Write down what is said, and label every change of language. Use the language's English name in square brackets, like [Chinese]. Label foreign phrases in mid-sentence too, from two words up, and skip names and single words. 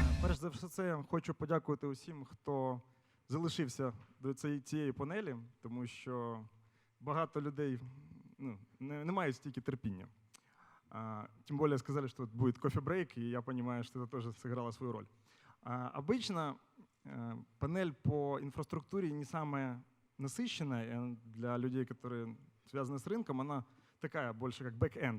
[Ukrainian] Перш за все, хочу подякувати усім, хто залишився до цієї панелі, тому що багато людей не мають стільки терпіння. [Russian] Тем более сказали, что будет кофе-брейк, и я понимаю, что это тоже сыграло свою роль. Обычно панель по инфраструктуре не самая насыщенная для людей, которые связаны с рынком. Она такая, больше как бэк-энд.